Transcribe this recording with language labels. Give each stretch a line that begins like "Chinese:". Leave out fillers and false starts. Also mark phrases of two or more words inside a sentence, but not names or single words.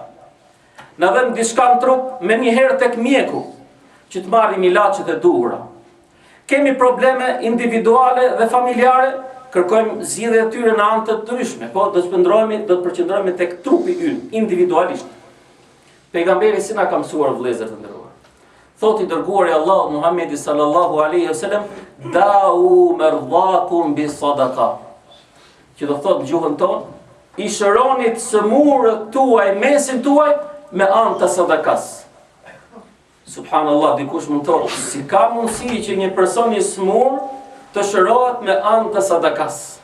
Albanian: Në dhem diçka në trup, me njëherë tek mjeku, që të marrim ilaçet e duhura. Kemi probleme individuale dhe familjare, kërkojmë zgjidhje e tyre në anë të ndryshme, po do të përqendrohemi tek trupi ynë, individualisht. Pejgamberi si na ka mësuar vëllezër të nderuar. Thot i dërguari Allahu Muhammedi
Arabic: صلى الله عليه وسلم, داووا مرضاكم بالصدقة.
Albanian: Që do thot në gjuhën tonë, i shëroni të sëmurët tuaj, mesin tuaj me anë të sadakas. Subhanallah, dikush mund të thotë, si ka mundësi që një person i smur të shërohet me anë të sadakas?